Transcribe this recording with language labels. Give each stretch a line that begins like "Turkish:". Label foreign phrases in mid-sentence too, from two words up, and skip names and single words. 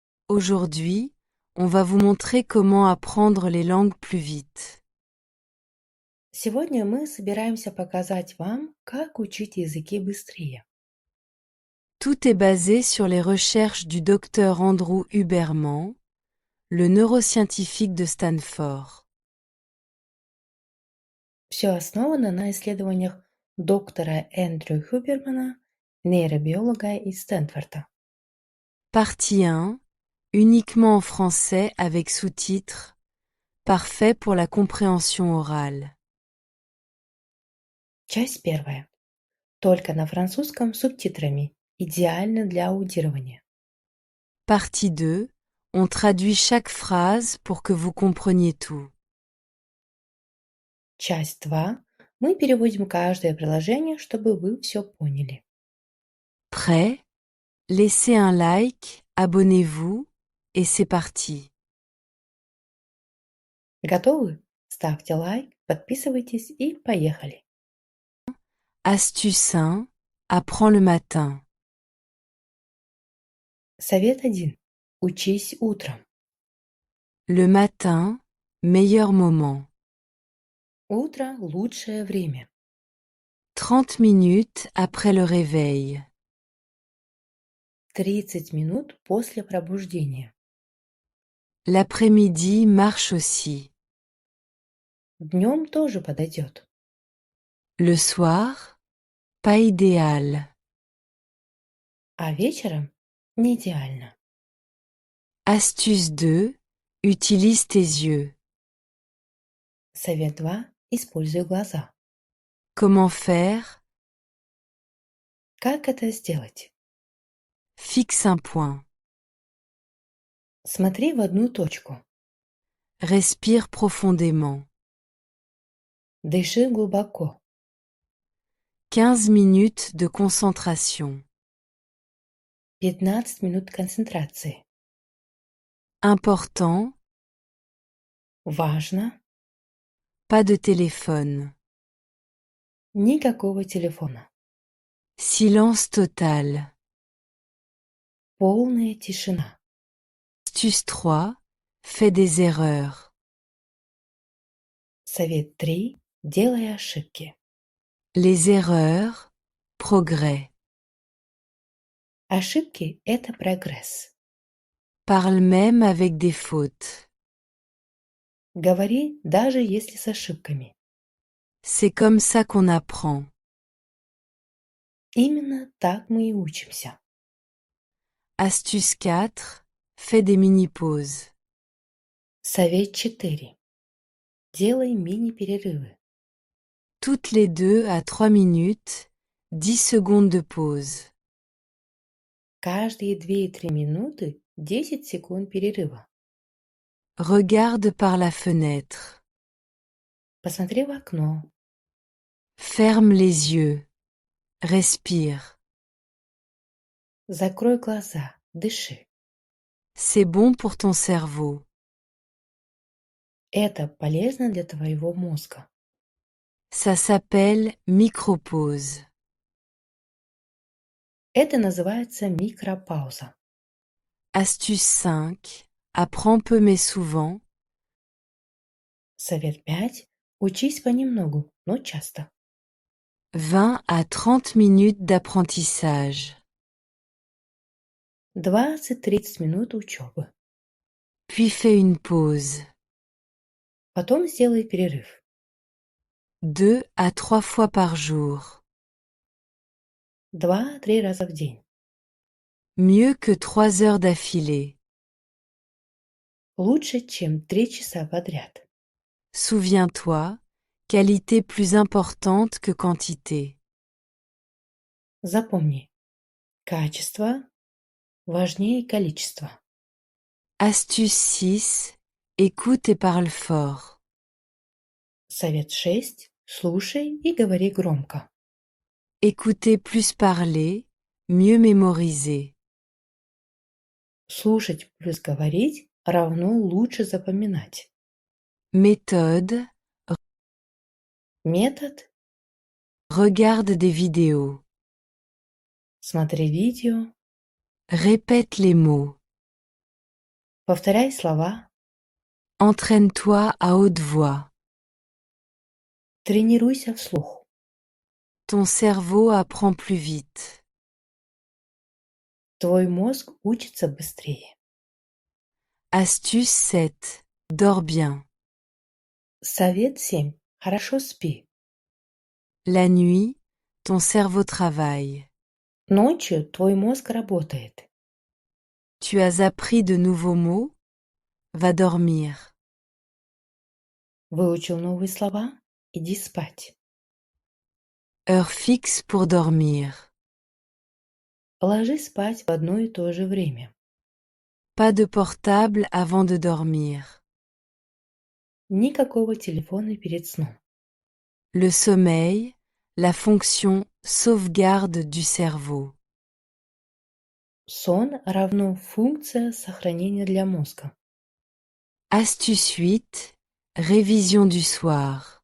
French: Aujourd'hui, on va vous montrer comment apprendre les langues plus vite.
Russian: Сегодня мы собираемся показать вам, как учить языки быстрее.
French: Tout est basé sur les recherches du docteur Andrew Huberman, le neuroscientifique de Stanford.
Russian: Все основано на исследованиях доктора Эндрю Хюбермана, нейробиолога из Стэнфорда.
French: Partie 1, uniquement en français avec sous-titres, parfait pour la compréhension orale.
Russian: Часть первая. Только на французском с субтитрами. Идеально для аудирования.
French: Partie 2, on traduit chaque phrase pour que vous compreniez tout.
Russian: Часть 2. Мы переводим каждое предложение, чтобы вы все поняли.
French: Prêt? Laissez un like, abonnez-vous, et c'est parti.
Russian: Готовы? Ставьте лайк, подписывайтесь и поехали.
French: Astuce 1, apprends le matin.
Russian: Совет 1. Учись утром.
French: Le matin, meilleur moment.
Russian: Утро – лучшее время.
French: 30 minutes après le réveil.
Russian: 30 минут после пробуждения.
French: L'après-midi marche aussi.
Russian: Днем тоже подойдет.
French: Le soir, pas idéal.
Russian: А вечером – не идеально.
French: Astuce 2, utilise tes yeux.
Russian: Совет 2. Используй глаза.
French: Comment faire?
Russian: Как это сделать?
French: Fixe un point.
Russian: Смотри в одну точку.
French: Respire profondément.
Russian: Дыши глубоко.
French: 15 minutes de concentration.
Russian: 15 минут концентрации.
French: Important,
Russian: Важно.
French: pas de téléphone.
Russian: Никакого телефона.
French: Silence total.
Russian: Полная тишина.
French: Astuce 3, fais des erreurs.
Russian: Совет 3. Делай ошибки.
French: Les erreurs, progrès.
Russian: Ошибки – это прогресс.
French: Parle même avec des fautes.
Russian: Говори, даже если с ошибками.
French: C'est comme ça qu'on apprend.
Russian: Именно так мы и учимся.
French: Astuce 4, fais des mini-pauses.
Russian: Совет 4. Делай мини-перерывы.
French: Toutes les 2 à 3 minutes, 10 secondes de pause.
Russian: Каждые 2-3 минуты 10 секунд перерыва.
French: Regarde par la fenêtre.
Russian: Посмотри в окно.
French: Ferme les yeux. Respire.
Russian: Закрой глаза. Дыши.
French: C'est bon pour ton cerveau.
Russian: Это полезно для твоего мозга.
French: Ça s'appelle micropause.
Russian: Это называется микропауза.
French: Astuce 5, apprends peu mais souvent.
Russian: Совет 5. Учись понемногу, но часто.
French: 20 à 30 minutes d'apprentissage.
Russian: 20-30 минут учебы.
French: Puis fais une pause.
Russian: Потом сделай перерыв.
French: 2 à 3 fois par jour.
Russian: 2-3 раза в день.
French: Mieux que 3 heures d'affilée.
Russian: Лучше, чем 3 часа подряд.
French: Souviens-toi, qualité plus importante que quantité.
Russian: Запомни, качество важнее количества.
French: Astuce 6, écoute et parle fort.
Russian: Совет 6. Слушай и говори громко.
French: Écouter plus parler, mieux mémoriser.
Russian: Слушать плюс говорить равно лучше запоминать.
French: Méthode,
Russian: Метод.
French: regarde des vidéos.
Russian: Смотри видео.
French: Répète les mots.
Russian: Повторяй слова.
French: Entraîne-toi à haute voix.
Russian: Тренируйся вслух.
French: Ton cerveau apprend plus vite.
Russian: Твой мозг учится быстрее.
French: Astuce 7. Dors bien.
Russian: Совет 7. Хорошо спи.
French: La nuit, ton cerveau travaille.
Russian: Ночью твой мозг работает.
French: Tu as appris de nouveaux mots? Va dormir.
Russian: Выучил новые слова? Иди спать.
French: Heure fixe pour dormir.
Russian: Ложись спать в одно и то же время.
French: Pas de portable avant de dormir.
Russian: Никакого телефона перед сном.
French: Le sommeil, la fonction sauvegarde du cerveau.
Russian: Сон равно функция сохранения для мозга.
French: Astuce 8. Révision du soir.